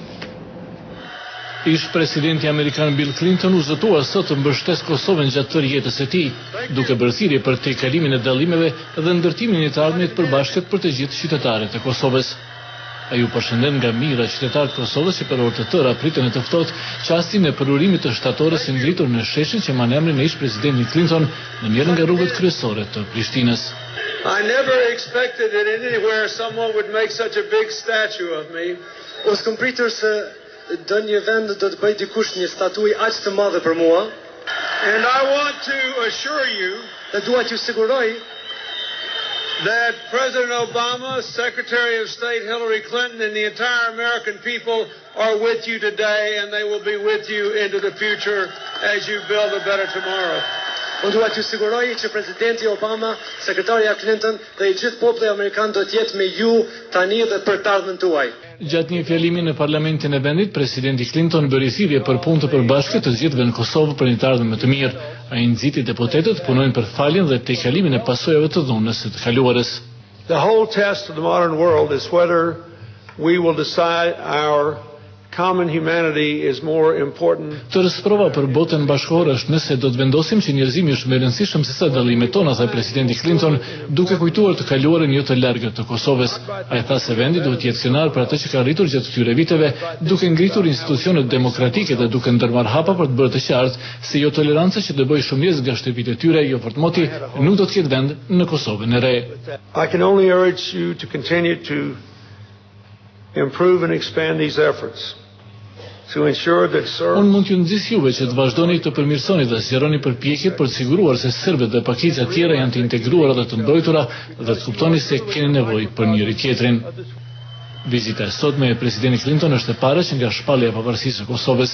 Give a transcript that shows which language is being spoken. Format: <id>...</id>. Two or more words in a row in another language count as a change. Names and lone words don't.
<sq>Ish-presidenti amerikan Bill Clinton u zëtua sot të mbështes Kosovën gjatë tërë jetës së tij, duke bërë thirrje për tejkalimin e dallimeve dhe ndërtimin e të ardhmit të përbashkët për të gjithë qytetarët e Kosovës. Ai u përshëndet nga mira qytetarët e Kosovës që për orë të tëra pritën e të ftohtë çastin e përurimit të shtatores së ngritur në sheshin që marrë emrin e ish-presidentit Clinton në njërin nga rrugët kryesore të Prishtinës.</sq> <en>I never expected that anywhere someone would make such a big statue of me.</en> <sq>Os kam pritur se do një vend do të bëj dikush një statuj aq të madhe për mua.</sq> <en>And I want to assure you</en> <sq>Dhe dua t'ju siguroj</sq> <en>that President Obama, Secretary of State Hillary Clinton, and the entire American people are with you today, and they will be with you into the future as you build a better tomorrow.</en> <sq>Unë dua t'ju siguroj që presidenti Obama, sekretaria Clinton dhe i gjithë populli amerikan do të jetë me ju tani dhe për të ardhmen tuaj. Gjatë një fjalimi në parlamentin e vendit, presidenti Clinton bëri thirrje për punë të përbashkët të gjithëve në Kosovë për një të ardhmen më të mirë. Ai nxiti deputetët punojnë për faljen dhe tejkalimin e pasojave të dhunës së të kaluarës.</sq> <en>The whole test of the modern world is whether we will decide our common humanity is more important.</en> <sq>Tërësprova për botën bashkëore është nëse do të vendosim që njerëzimi është më i rëndësishëm se sa dallimet tona, tha presidenti Clinton, duke kujtuar të kaluarën jo të largët të Kosovës. Ai tha se vendi duhet të jetë kënar për atë që ka arritur gjatë këtyre viteve, duke ngritur institucionet demokratike dhe duke ndërmarrë hapa për të bërë të qartë se jo toleranca që do bëjë shumë njerëz nga shtëpitë e tyre, jo fortmoti, nuk do të ketë vend në Kosovën e re.</sq> <en>I can only urge you to continue to improve and expand these efforts.</en> <sq>Unë mund t'ju nxis juve që të vazhdoni të përmirësoni dhe zgjeroni përpjekjet për të siguruar se serbët dhe pakicë të tjera janë të integruara dhe të mbrojtura dhe të kuptoni se keni nevojë për njëri tjetrin. Vizita e sotme e presidenti Clinton është e para që nga shpallja e pavarësisë së Kosovës.</sq>